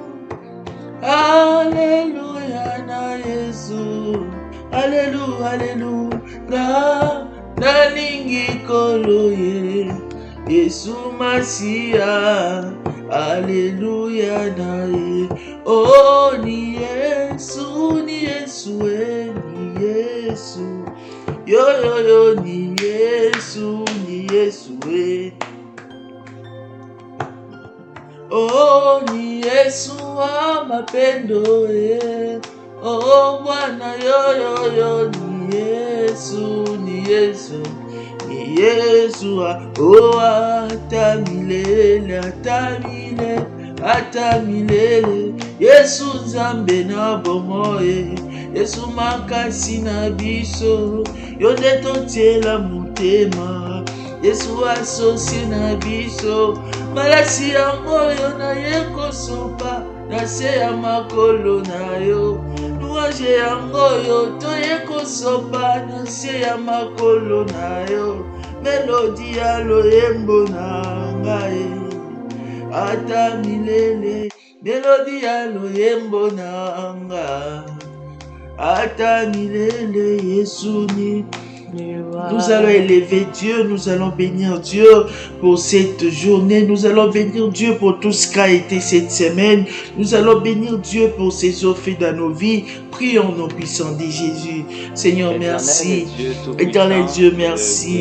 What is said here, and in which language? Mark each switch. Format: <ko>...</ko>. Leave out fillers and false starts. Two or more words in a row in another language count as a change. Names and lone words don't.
<ln>Alléluia, na Yesu, Alléluia, Alléluia, nalingi kolo ye Yesu Masia. Alléluia, na ye,</ln> <sw>oh ni Yesu, ni Yesu, ni Yesu, yo yo yo, ni Yesu, ni Yesu, Oh, ni Yesu wa mapendo, oh, Bwana yo, ni Yesu, ni Yesu. Ni Yesu oh, hata milele, hata milele.</sw> <ln>Yesu Nzambe na bomoye, Yesu makasi na biso, yo nde totiela motema. Yesu asosie na biso, malasi yango yo na ye kosopa, na se ya makolo na yo. Louange yango yo toye kosopa, na se ya makolo na yo. Melodi ya loyembo na ngai, ata milele. Melodi ya loyembo na ngai, ata milele. Yesu ni.</ln> <fr>Nous allons élever Dieu, nous allons bénir Dieu pour cette journée, nous allons bénir Dieu pour tout ce qui a été cette semaine, nous allons bénir Dieu pour ses offres dans nos vies. Prions nos puissants de Jésus. Seigneur, merci. Éternel Dieu, merci.</fr>